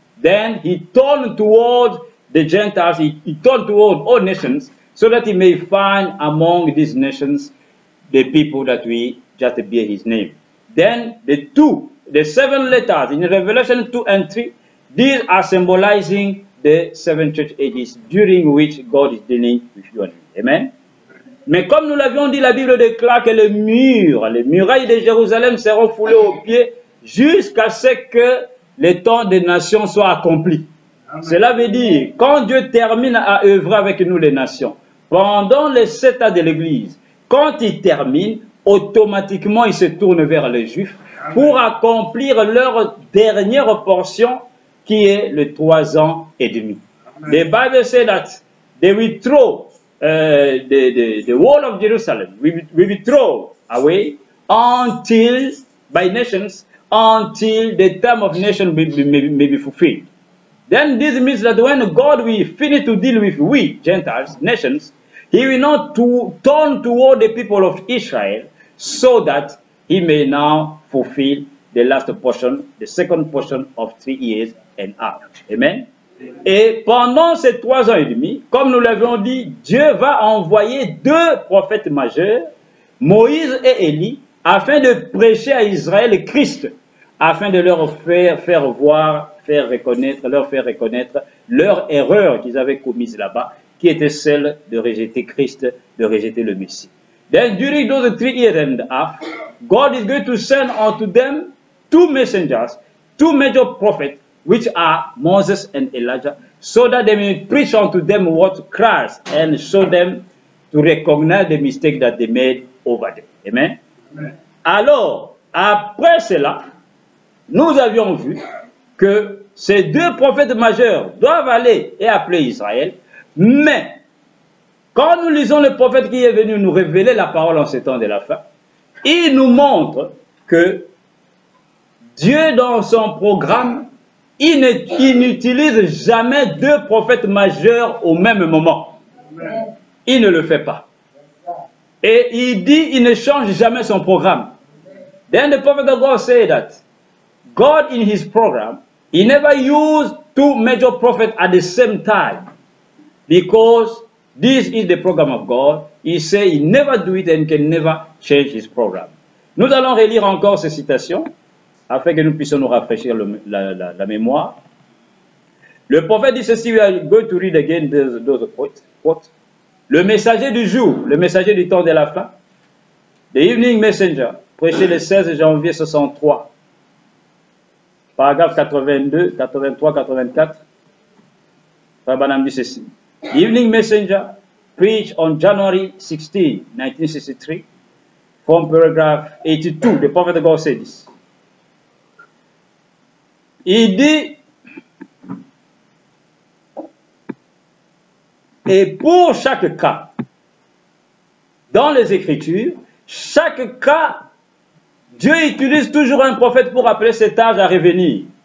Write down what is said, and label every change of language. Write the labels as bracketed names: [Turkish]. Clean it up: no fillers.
[English] Then he turned toward the Gentiles, he turned toward all nations, so that he may find among these nations the people that we just bear his name. Then the 7 letters in Revelation 2 and 3, these are symbolizing the 7 church ages during which God is dealing with you and me. Amen. [French] Mais comme nous l'avions dit, la Bible déclare que les murailles de Jérusalem seront foulées aux pieds jusqu'à ce que les temps des nations soient accomplis. Amen. Cela veut dire, quand Dieu termine à œuvrer avec nous les nations, pendant les 7 ans de l'Église, quand il termine, automatiquement il se tourne vers les Juifs pour accomplir leur dernière portion, qui est le 3 ans et demi. Amen. [English] The Bible says that they will throw the wall of Jerusalem, we will throw away until, by nations, until the time of nation may be fulfilled. Then this means that when God will finish to deal with we, Gentiles, nations, he will not turn toward the people of Israel, so that he may now fulfill the last portion, the second portion of 3 years and a half. Amen. [French] Et pendant ces 3 ans et demi, comme nous l'avions dit, Dieu va envoyer 2 prophètes majeurs, Moïse et Élie, afin de prêcher à Israël Christ, afin de leur faire leur faire reconnaître leur erreur qu'ils avaient commise là-bas, qui était celle de rejeter Christ, de rejeter le Messie. [English] Then during those 3 years and a half, God is going to send unto them 2 messengers, 2 major prophets, which are Moses and Elijah, so that they may preach unto them what Christ and show them to recognize the mistake that they made over there. Amen. Amen. [French] Alors, après cela, nous avions vu que ces 2 prophètes majeurs doivent aller et appeler Israël, mais quand nous lisons le prophète qui est venu nous révéler la parole en ces temps de la fin, il nous montre que Dieu, dans son programme, il n'utilise jamais 2 prophètes majeurs au même moment. Il ne le fait pas. Et il dit, il ne change jamais son programme. [English] Then the prophet of God said that God in his program, he never used 2 major prophets at the same time, because this is the program of God. He said he never do it and can never change his program. [French] Nous allons relire encore ces citations afin que nous puissions nous rafraîchir la mémoire. Le prophète dit ceci, [English] we are going to read again those quotes. [French] Le messager du jour, le messager du temps de la fin, [English] the evening messenger, [French] prêché le 16 janvier 63, paragraphe 82, 83, 84. Frère Branham dit ceci. [English] The evening messenger preached on January 16, 1963, from paragraph 82. The prophet of God said this. [French] Il dit, et pour chaque cas, dans les Écritures, chaque cas, Dieu utilise toujours un prophète pour appeler cet âge à revenir.